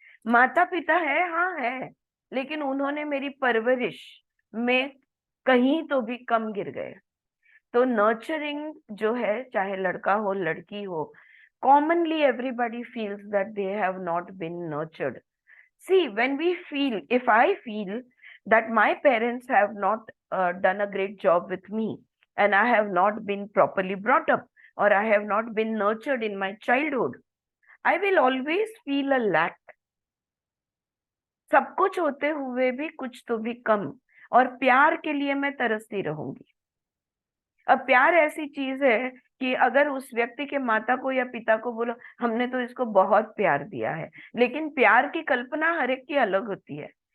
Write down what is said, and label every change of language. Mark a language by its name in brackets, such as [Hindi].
[Hindi] माता पिता है, हाँ है, लेकिन उन्होंने मेरी परवरिश में कहीं तो भी कम गिर गए। [English] तो नर्चरिंग जो है, [Hindi] चाहे लड़का हो लड़की हो, [English] commonly everybody feels that they have not been nurtured. See, when we feel, if I feel that my parents have not done a great job with me and I have not been properly brought up or I have not been nurtured in my childhood, I will always feel a lack. [Hindi] सब कुछ होते हुए भी कुछ तो भी कम, और प्यार के लिए मैं तरसती रहूंगी। अब प्यार ऐसी चीज है कि अगर उस व्यक्ति के माता को या पिता को बोलो हमने तो इसको बहुत प्यार दिया है, लेकिन प्यार की कल्पना हर एक की अलग होती है।